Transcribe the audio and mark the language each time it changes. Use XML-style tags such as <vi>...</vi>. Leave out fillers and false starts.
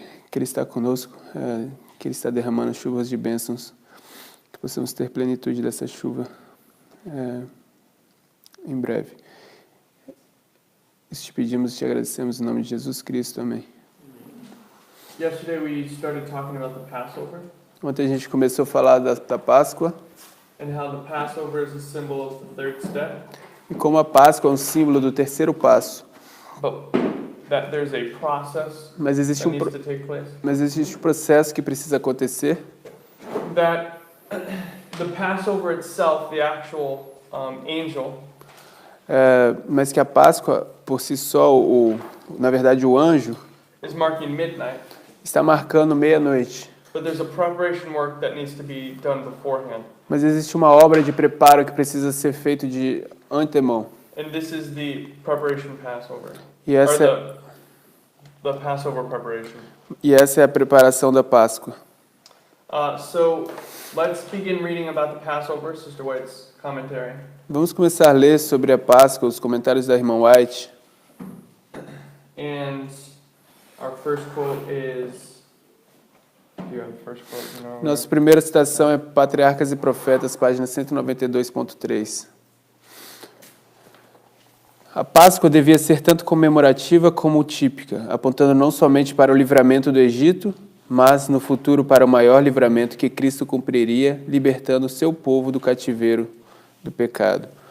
<pt>Que Ele está conosco, que Ele está derramando chuvas de bênçãos, que possamos ter plenitude dessa chuva em breve. Isso te pedimos e te agradecemos em nome de Jesus Cristo. Amém.</pt> <en>Yesterday we started talking about the Passover</en> <pt>Ontem a gente começou a falar da Páscoa</pt> <en>and how the Passover is a symbol of the third step,</en> <pt>e como a Páscoa é um símbolo do terceiro passo.</pt> <en>but that there's a process</en> <pt>Mas existe</pt> <en>that needs to take place.</en> <pt>um processo que precisa acontecer.</pt> <en>That the Passover itself, the actual angel,</en> <pt>Mas que a Páscoa, por si só, na verdade o anjo,</pt> <en>is marking midnight,</en> <pt>está marcando meia-noite.</pt> <en>but there's a preparation work that needs to be done beforehand.</en> <pt>Mas existe uma obra de preparo que precisa ser feito de antemão.</pt> <en>And this is the preparation Passover,</en> <pt>E</pt> <en>or</en> <pt>essa,</pt> <en>the Passover preparation.</en> <pt>é a preparação da Páscoa.</pt> <en>So let's begin reading about the Passover, Sister White's commentary.</en> <pt>Vamos começar a ler sobre a Páscoa, os comentários da irmã White.</pt> <en>And our first quote is, do you have the first quote? You know,</en> <pt>Nossa primeira citação é Patriarcas e Profetas, página 192.3. A Páscoa devia ser tanto comemorativa como típica, apontando não somente para o livramento do Egito, mas no futuro para o maior livramento que Cristo cumpriria, libertando o seu povo do cativeiro do pecado.</pt>